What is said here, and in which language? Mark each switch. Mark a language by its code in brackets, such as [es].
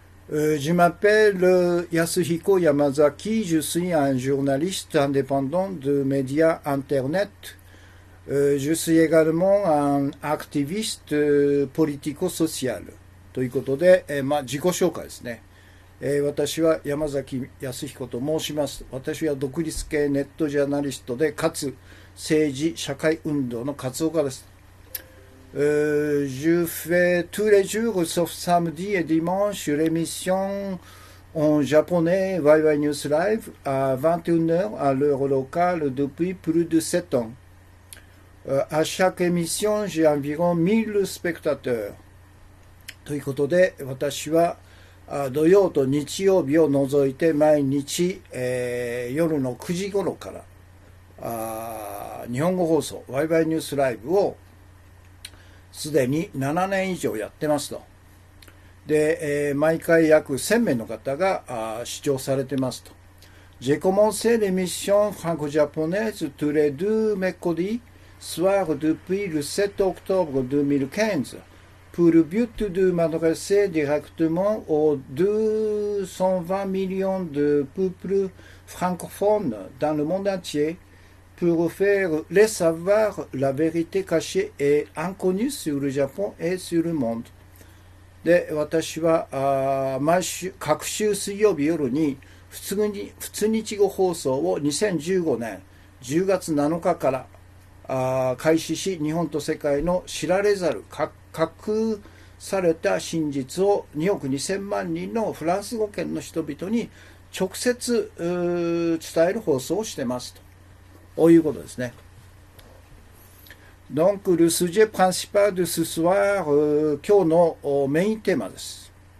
[fr] Je m'appelle Yasuhiko Yamazaki, je suis un journaliste indépendant de médias Internet. Je suis également un activiste politico-social. [ja] ということで、自己紹介ですね。私は山崎康彦と申します。私は独立系ネットジャーナリストで、かつ政治・社会運動の活動家です。 [fr] Je fais tous les jours, sauf samedi et dimanche, l'émission en japonais YY News Live à 21h à l'heure locale depuis plus de 7 ans. À chaque émission, j'ai environ 1000 spectateurs. [ja] ということで、私は土曜と日曜日を除いて毎日、夜の9時頃から日本語放送 YY ニュースライブをすでに7年以上やってますと。で、毎回約1000名の方が視聴されてますと。 [fr] J'ai commencé l'émission franco-japonaise tous les deux mercredis soir depuis le 7 octobre 2015 pour le but de m'adresser directement aux 220 millions de peuples francophones dans le monde entier pour faire les savoir la vérité cachée et inconnue sur le Japon et sur le monde. [ja] で、私は各週水曜日夜に普通日語放送を2015年10月7日から開始し、日本と世界の知られざる隠された真実を2億2000万人のフランス語圏の人々に直接伝える放送をしてますと。こういうことですね。 [fr] Donc, le sujet principal de ce soir, [ja] 今日のメインテーマです。